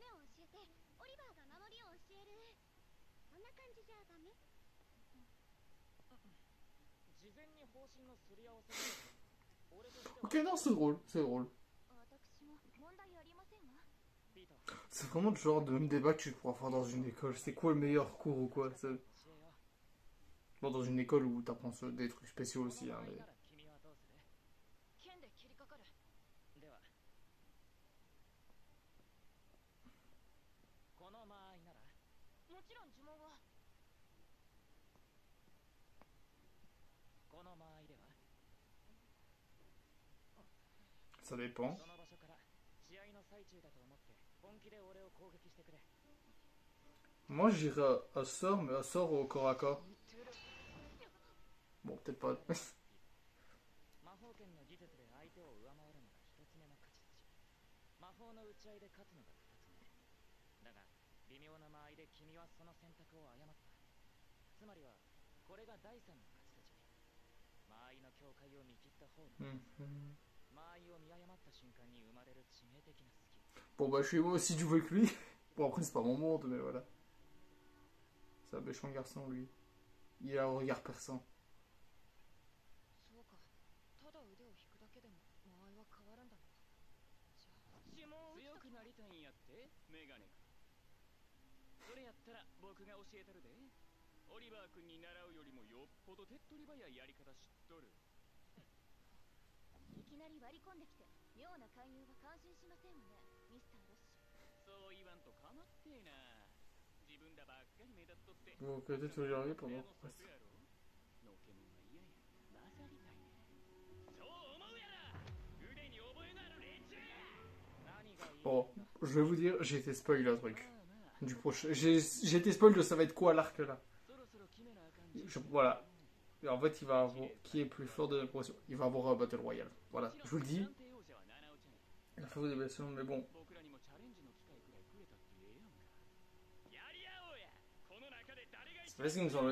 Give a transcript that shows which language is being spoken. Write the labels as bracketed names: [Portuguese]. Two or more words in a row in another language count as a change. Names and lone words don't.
[French] Ok, non, c'est drôle, c'est drôle. C'est vraiment le genre de débat que tu pourras faire dans une école. C'est quoi le meilleur cours ou quoi? Bon, dans une école où t'apprends des trucs spéciaux aussi, hein, mais... [Japanese] この間合いでは [French] Ça dépend. [Japanese] その場所から試合の最中だと思って本気で俺を攻撃してくれ [French] Moi, j'irais à sort, mais à sort au corps à corps. Bon, peut-être pas. [Japanese] 魔法剣の技術で相手を上回るのが一つ目の勝ち筋魔法の打ち合いで勝つのが二つ目だが微妙な間合いで君はその選択を誤ったつまりはこれが第三の勝ち筋間合いの境界を見切った方の間合いを見誤った瞬間に生まれる致命的な隙 [French] Bon, bah, je suis moi aussi du jouer que lui. Bon, après, c'est pas mon monde, mais voilà. C'est un méchant garçon, lui. Il a un regard perçant. [Japanese] そうかただ腕を引くだけでも間合いは変わるんだなじゃあ指紋強くなりたいんやってメガネ君それやったら僕が教えたるでオリバー君に習うよりもよっぽど手っ取り早いやり方知っとるいきなり割り込んできて妙な介入は感心しませんわねミスターロッシュそう言わんとかまってえな自分らばっかり目立っとって [French] Donc, peut-être que j'arrive pendant. [Japanese] のけもんが嫌や混ざりたいねそう思うやろ腕に覚えのある連中や何がいい [French] Bon, je vais vous dire, j'ai été spoil un truc. Du prochain. J'ai été spoil de ça va être quoi l'arc là. Voilà. Et en fait, il va avoir. Qui est plus fort de la progression? Il va avoir un [English] Battle Royale. [French] Voilà, je vous le dis. Il faut des versions, mais bon. C'est pas ce qu'il me semble.